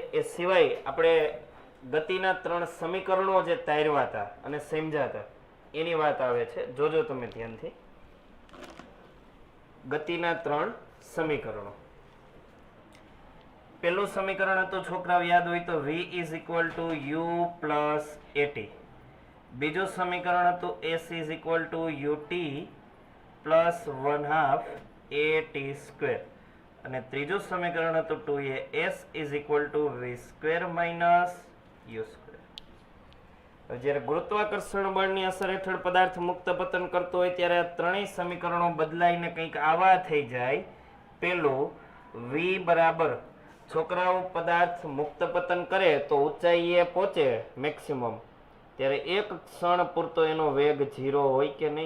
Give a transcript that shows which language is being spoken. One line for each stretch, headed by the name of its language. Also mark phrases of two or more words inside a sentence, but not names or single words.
Gujarati: એ સિવાય આપણે ગતિના 3 સમીકરણો જે તાર્યા હતા અને સમજ્યા હતા એની વાત આવે છે. જોજો તમે ધ્યાનથી. ગતિના 3 સમીકરણો. પહેલું સમીકરણ હતું, છોકરાઓ યાદ હોય તો,
English: v is equal to u plus at.
Gujarati: બીજું સમીકરણ હતું
English: s is equal to ut plus 1/2 at square.
Gujarati: અને ત્રીજું સમીકરણ હતું
English: 2as is equal to v square minus u square.
Gujarati: જ્યારે ગુરુત્વાકર્ષણ બળની અસર હેઠળ પદાર્થ મુક્ત પતન કરતો હોય ત્યારે આ ત્રણેય સમીકરણો બદલાઈને કંઈક આવા થઈ જાય. પેલું v બરાબર, છોકરાઓ પદાર્થ મુક્ત પતન કરે તો ઊંચાઈએ પહોંચે મેક્સિમમ, ત્યારે એક ક્ષણ પૂરતો એનો વેગ 0 હોય કે નહીં?